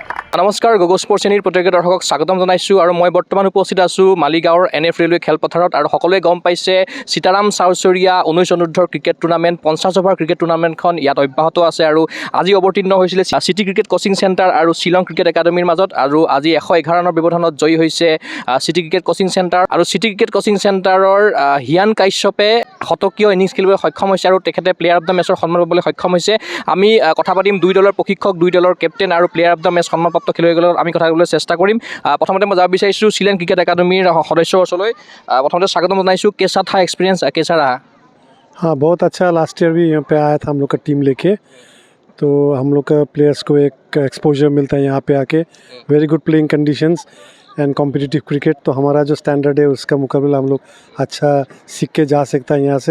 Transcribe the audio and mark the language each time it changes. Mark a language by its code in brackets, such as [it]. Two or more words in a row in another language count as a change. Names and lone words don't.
[as] নমস্কাৰ গগো স্পৰ্টছ চেনেলৰ প্ৰত্যেক দৰ্শকক স্বাগতম জনাইছোঁ আৰু মই বৰ্তমান উপস্থিত আছোঁ মালিগাঁৱৰ NF ৰেলৱে খেলপথাৰত আৰু সকলোৱে গম পাইছে সীতাৰাম চাউচৰীয়া 19 অনুৰ্ধৰ [en] cricket tournament [as] 50 [en] over cricket tournament [as] ইয়াত অব্যাহত আছে আৰু আজি অৱতীৰ্ণ হৈছিলে চিটি ক্ৰিকেট কোচিং চেণ্টাৰ আৰু শ্বিলং ক্ৰিকেট একাডেমীৰ মাজত আৰু আজি 111 ৰানৰ ব্যৱধানত জয়ী হৈছে চিটি ক্ৰিকেট কোচিং চেণ্টাৰ আৰু চিটি ক্ৰিকেট কোচিং চেণ্টাৰৰ হিয়ান কাশ্যপে শতকীয় ইনিংছ খেলিবলৈ সক্ষম হৈছে আৰু তেখেতে [en] player of the match [as] সন্মান পাবলৈ সক্ষম হৈছে। আমি কথা পাতিম দুই দলৰ প্ৰশিক্ষক, দুই দলৰ কেপ্টেইন আৰু [en] player of the match [as] সন্মানপ্ৰাপ্ত খেলুৱৈসকলক আমি কথা ক'বলৈ চেষ্টা কৰিম। প্ৰথমতে মই যাব বিচাৰিছোঁ শ্বিলং ক্ৰিকেট একাডেমীৰ সদস্যৰ ওচৰলৈ। প্ৰথমতে স্বাগতম জনাইছোঁ। [hi] कैसा था एक्सपीरियंस, कैसा रहा? हाँ, बहुत अच्छा। [en] last year [hi] भी यहाँ पे आया था हम लोग का टीम लेके, तो हम लोग का प्लेयर्स को एक एक्सपोजर मिलता है यहाँ पे आके। [en] very good playing conditions and competitive cricket. [hi] तो हमारा जो स्टैंडर्ड है उसका मुकाबला हम लोग अच्छा सीख के जा सकता है यहाँ से।